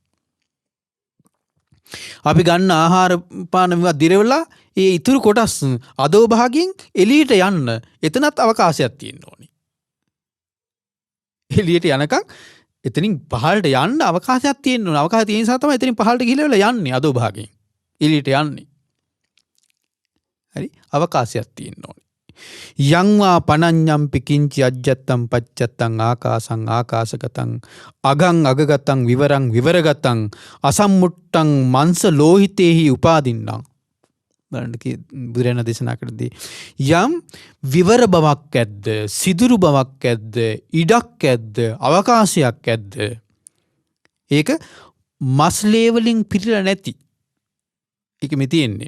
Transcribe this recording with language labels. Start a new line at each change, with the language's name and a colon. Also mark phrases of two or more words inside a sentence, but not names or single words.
Sinhala: අපි ගන්න ආහාර පාන මේවා දිරවලා ඒ ඉතුරු කොටස් අදෝභාගයෙන් එළියට යන්න එතනත් අවකාශයක් තියෙන්න ඕනේ. එළියට යනකම් එතනින් පහළට යන්න අවකාශයක් තියෙන්න ඕන. අවකාශය තියෙන නිසා තමයි එතනින් පහළට ගිහලා යන්නේ අදෝභාගයෙන්. එළියට යන්නේ. හරි? අවකාශයක් තියෙන්න ඕනේ.
Pali: යංවා පනඤ්ඤම්පි කිංචි අජ්ජත්තං පච්චත්තං ආකාසං ආකාශගතං අගං අගගතං විවරං විවරගතං අසම්මුට්ටං මංස ලෝහිතේහි උපාදින්නම්.
Sinhala: බලන්න බුදුරජාණන් දේශනා කරද්දී යම් විවර බවක් ඇද්ද, සිදුරු බවක් ඇද්ද, ඉඩක් ඇද්ද, අවකාශයක් ඇද්ද, ඒක මස්ලේ වලින් පිරීලා නැති. ඒක මේ තියෙන්නේ.